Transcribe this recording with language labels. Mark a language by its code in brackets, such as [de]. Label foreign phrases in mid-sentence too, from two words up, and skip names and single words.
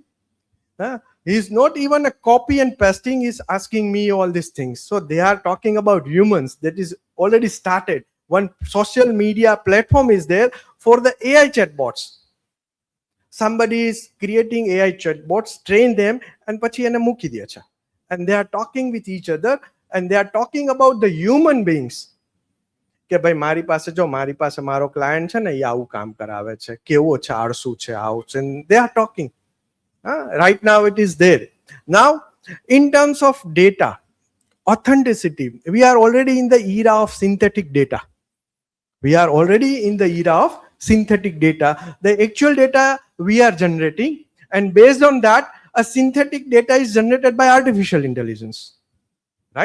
[en] He's not even a copy and pasting, he's asking me all these things. So they are talking about humans. That is already started. One social media platform is there for the AI chatbots. Somebody is creating AI chatbots, train them, and [gu] પછી એને મૂકી દે છે. [en] And they are talking with each other, and they are talking about the human beings. [gu] કે ભાઈ મારી પાસે મારો ક્લાયન્ટ છે ને, એ આવું કામ કરાવે છે, કેવો છે, આળસુ છે, આવું છે. [en] They are talking. Right now it is there. Now, in terms of data, authenticity, we are already in the era of synthetic data. The actual data we are generating, and based on that, A synthetic data is generated by artificial intelligence, right?